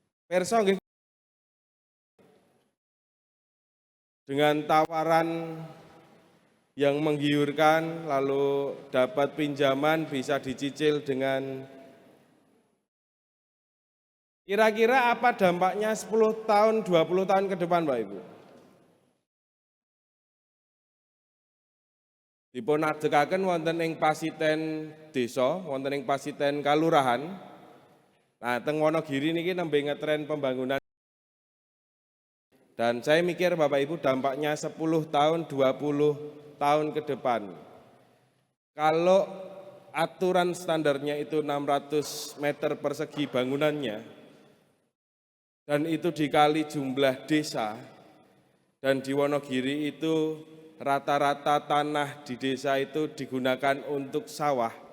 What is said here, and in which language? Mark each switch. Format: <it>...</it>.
<jv>Pirsa nggih,</jv> <id>dengan tawaran yang menggiurkan, lalu dapat pinjaman bisa dicicil dengan kira-kira apa dampaknya 10 tahun, 20 tahun ke depan, Bapak Ibu?</id> <jv>Dipun adegaken wonten ing pasiten desa, wonten ing pasiten kalurahan. Nah, teng Wonogiri niki nembe ngetren pembangunan.</jv> <id>Dan saya mikir Bapak Ibu dampaknya 10 tahun, 20 tahun ke depan. Kalau aturan standarnya itu 600 meter persegi bangunannya, dan itu dikali jumlah desa, dan di Wonogiri itu rata-rata tanah di desa itu digunakan untuk sawah.</id>